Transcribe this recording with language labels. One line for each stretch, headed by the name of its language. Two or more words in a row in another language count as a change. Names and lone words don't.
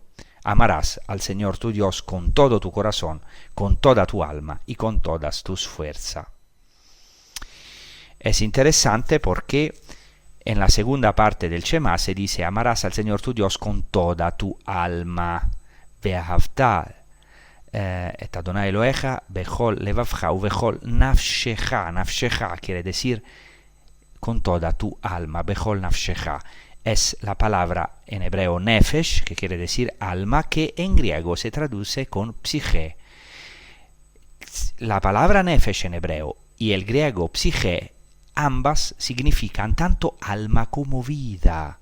Spanish: Amarás al Señor tu Dios con todo tu corazón, con toda tu alma y con todas tus fuerzas. Es interesante porque en la segunda parte del Shema se dice: amarás al Señor tu Dios con toda tu alma.
Hebrew: ואהבת את יהוה אלהיך בכל לבבך ובכל נפשך.
Spanish: Nafshecha quiere decir con toda tu alma,
Hebrew: בכל נפשך.
Spanish: Es la palabra en hebreo nefesh, que quiere decir alma, que en griego se traduce con psique. La palabra nefesh en hebreo y el griego psique, ambas significan tanto alma como vida.